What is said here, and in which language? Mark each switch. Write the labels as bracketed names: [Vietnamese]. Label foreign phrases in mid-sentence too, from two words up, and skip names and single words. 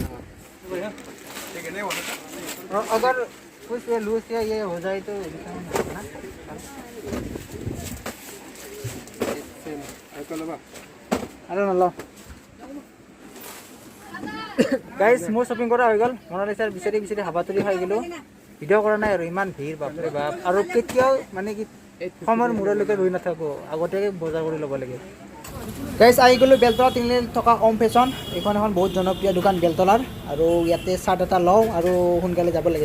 [Hindi] और अगर कुछ लूज या ये हो जाए तो अरे नलो गाइस, [Assamese] মোৰ শ্বপিং কৰা হৈ গ'ল। মনালিছাৰ বিচাৰি হাবাতৰি খাই গ'লোঁ। ভিডিঅ' কৰা নাই আৰু ইমান ভিৰ, বাপৰে বাপ। আৰু কেতিয়াও মানে কি সময়ৰ মূৰলৈকে ৰৈ নাথাকোঁ, আগতীয়াকৈ বজাৰ কৰি ল'ব লাগে। গাইছ, আহি গ'লোঁ বেলতলা তিনিআলিত থকা ওম ফেশ্বন। এইখন এখন বহুত জনপ্ৰিয় দোকান বেলতলাৰ, আৰু ইয়াতে চাৰ্ট এটা লওঁ আৰু সোনকালে যাব লাগে।